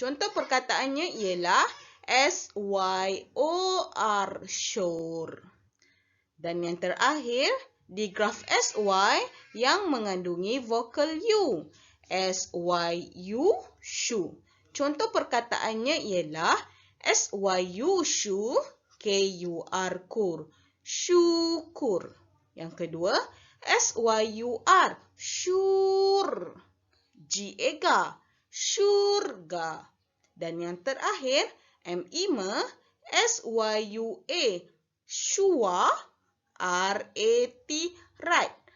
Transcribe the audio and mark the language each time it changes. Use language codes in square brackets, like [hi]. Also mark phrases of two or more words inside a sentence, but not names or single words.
[ms] Contoh perkataannya ialah SYOR, sure. Dan yang terakhir, di graf SY yang mengandungi vokal U. SYU, shu. Contoh perkataannya ialah SYU, shu, KUR, kur. Syukur. Yang kedua, SYUR, syur. GA, syurga. Dan yang terakhir, MIME, SYUA, syua, RAT, right.